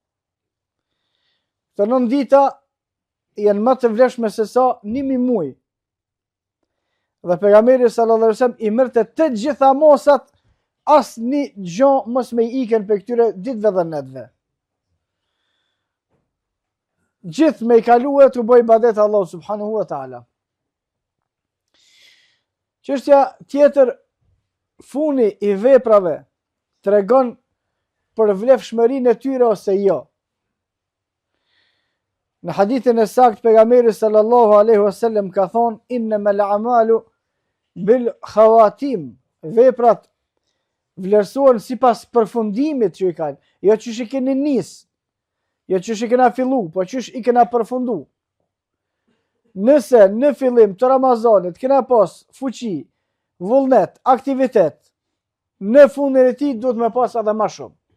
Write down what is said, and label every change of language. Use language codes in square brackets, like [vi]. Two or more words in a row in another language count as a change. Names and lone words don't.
[sq] Të 9 dita janë më të vlefshme se sa 1000 muaj. Dhe pejgamberi [ar] صلى الله عليه وسلم [sq] i merrte të gjitha mosat, asnjë gjë mos me ikën për këtyre ditëve dhe netëve. Gjithë me i kaluë të bëj ibadet Allah [ar] سبحانه وتعالى. [sq] Çështja tjetër, funi i veprave tregon për vlefshmërinë e tyre ose jo. Në hadithin e saktë pejgamberi [ar] صلى الله عليه وسلم [sq] ka thonë: [ar] إنما الأعمال بالخواتيم. [sq] Veprat vlerësohen sipas përfundimit që i kanë, jo çish i keni nis, jo çish i kena fillu, po çish i kena përfundu. Nëse në fillim të Ramazanit kena pas fuqi, vullnet, aktivitet, në fundin e tij duhet me pas edhe më shumë.